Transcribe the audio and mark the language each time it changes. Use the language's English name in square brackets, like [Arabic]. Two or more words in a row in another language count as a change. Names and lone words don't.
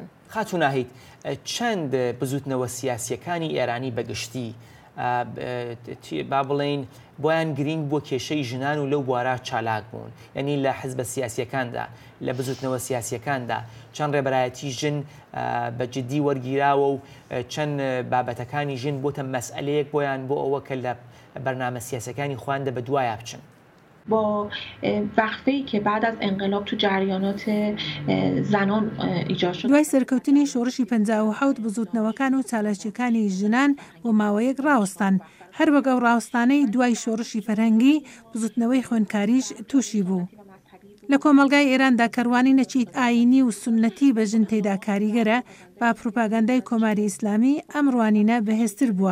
[Central Kurdish] خاتون ناهید چەند بزوتنەوە سیاسیەکانی ئێرانی بەگشتی با بڵێن بۆیان گرنگ بۆ کێشەی ژنان و لەو بوارە چالاک بوون یعنی لە حزبە سیاسیەکاندا لە بزوتنەوە سیاسیەکاندا چەند ڕێبەرایەتی ژن بە جددی وەرگیراوە و چەند بابەتەکانی ژن بۆتە مەسئلەیەک بۆیان بۆ ئەوە کە لە بەرنامە سیاسەکانی خواندا بە دوایە بچن. [Persian] با وقفه‌ای که بعد از انقلاب تو جریانات زنان ایجاد شد. [Central Kurdish] دوای سەرکەوتنی شۆڕشی 57 بزوتنەوەکان و چالاکیەکانی ژنان بۆ ماوەیەک ڕاوەستان هەر وەگەڵ ڕاوەستانەی دوای شۆڕشی فەرهەنگی بزوتنەوەی خوێندکاریش تووشی بوو. لە کۆمەلگای ئێراندا کەڕوانی نەچیت ئاینی و سونەتی بە ژن تێدا کاریگەرە با پروپاگاندای کۆماری ئیسلامی ئەم ڕوانینە بەهێزتر بووە.